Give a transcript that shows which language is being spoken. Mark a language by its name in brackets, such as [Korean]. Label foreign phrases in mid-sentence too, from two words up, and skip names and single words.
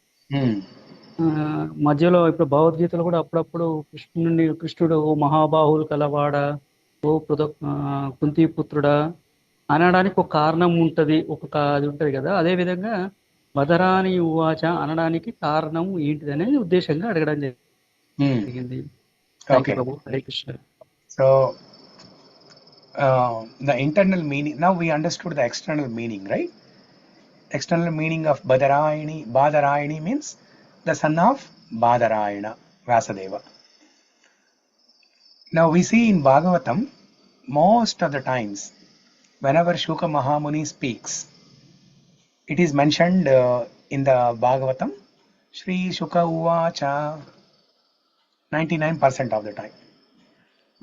[Telugu] మధ్యలో ఇప్పుడు భగవద్గీతలో కూడా అప్పుడప్పుడు కృష్ణుడు ఓ మహాబాహులు కలవాడ, ఓ కుంతిపుత్రుడా అనడానికి ఒక కారణం ఉంటది, అది ఉంటది కదా. అదే విధంగా [Sanskrit] बदरानि उवाच [Telugu] అనడానికి కారణం ఏంటిది అనేది ఉద్దేశంగా అడగడం జరిగింది. [English] Okay. Hare Krishna. So the internal meaning, now we understood the external meaning, right? External meaning of Badarayani means the son of Badarayana, Vasudeva. Now we see in Bhagavatam, most of the times, whenever Shuka Mahamuni speaks, it is mentioned in the Bhagavatam, [Sanskrit] श्री शुक उवाच, [English] 99% of the time.